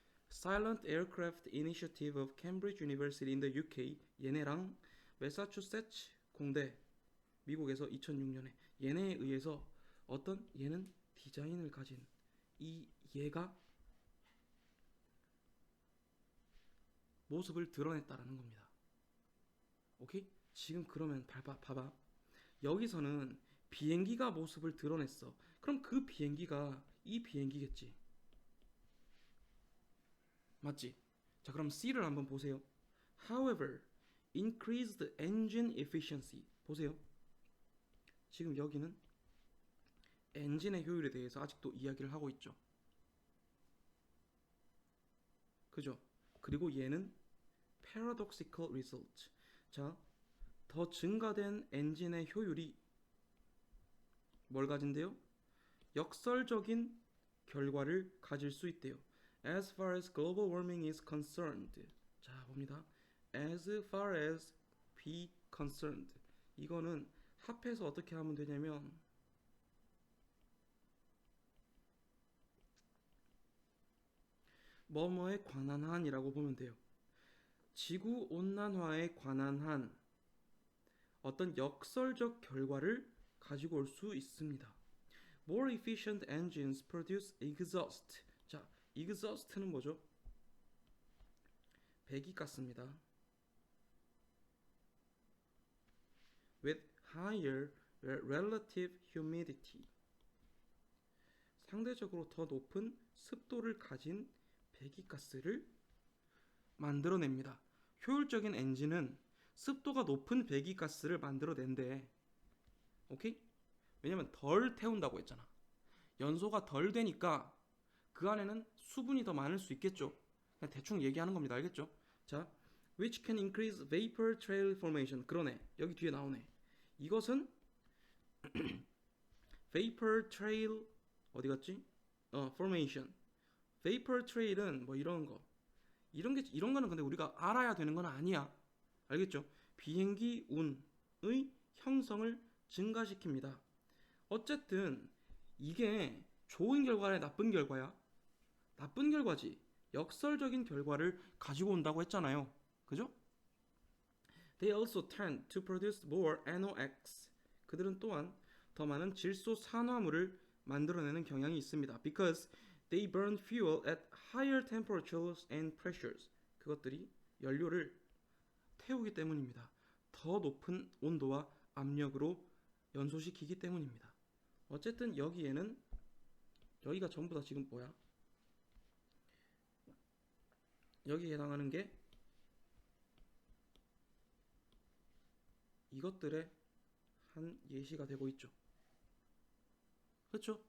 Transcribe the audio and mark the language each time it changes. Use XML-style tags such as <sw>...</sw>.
<en>Silent Aircraft Initiative of Cambridge University in the UK,</en> <ko>얘네랑 매사추세츠 공대 미국에서 2006년에 얘네에 의해서 어떤 얘는 디자인을 가진 이 얘가 모습을 드러냈다라는 겁니다. 오케이? 지금 그러면 봐봐. 여기서는 비행기가 모습을 드러냈어. 그럼 그 비행기가 이 비행기겠지. 맞지? 자, 그럼 C를 한번 보세요.</ko> <en>However, increased engine efficiency.</en> <ko>보세요. 지금 여기는 엔진의 효율에 대해서 아직도 이야기를 하고 있죠. 그죠? 그리고 얘는 paradoxical result. 자, 더 증가된 엔진의 효율이 뭘 가진대요? 역설적인 결과를 가질 수 있대요.</ko> <en>As far as global warming is concerned.</en> <ko>자, 봅니다.</ko> <en>As far as be concerned.</en> <ko>이거는 합해서 어떻게 하면 되냐면 뭐뭐에 관한 한이라고 보면 돼요. 지구 온난화에 관한 한 어떤 역설적 결과를 가지고 올 수 있습니다.</ko> <en>More efficient engines produce exhaust. 자, exhaust는</en> <ko>뭐죠? 배기가스입니다.</ko> <en>With higher relative humidity.</en> <ko>상대적으로 더 높은 습도를 가진 배기가스를 만들어냅니다. 효율적인 엔진은 습도가 높은 배기가스를 만들어낸대. 오케이? 왜냐면 덜 태운다고 했잖아. 연소가 덜 되니까 그 안에는 수분이 더 많을 수 있겠죠. 그냥 대충 얘기하는 겁니다. 알겠죠?</ko> <en>자, which can increase vapor trail formation.</en> <ko>그러네. 여기 뒤에 나오네. 이것은 vapor trail 어디 갔지? formation. vapor trail은 뭐 이런 거. 이런 거는 근데 우리가 알아야 되는 건 아니야. 알겠죠? 비행기 운의 형성을 증가시킵니다. 어쨌든 이게 좋은 결과야, 나쁜 결과야? 나쁜 결과지. 역설적인 결과를 가지고 온다고 했잖아요. 그죠?</ko> <en>They also tend to produce more NOx.</en> <ko>그들은 또한 더 많은 질소 산화물을 만들어내는 경향이 있습니다.</ko> <en>Because they burn fuel at higher temperatures and pressures.</en> <ko>그것들이 연료를 태우기 때문입니다. 더 높은 온도와 압력으로 연소시키기 때문입니다. 어쨌든 여기에는 여기가 전부 다 지금 뭐야? 여기에 해당하는 게 이것들의 한 예시가 되고 있죠. 그렇죠?</ko>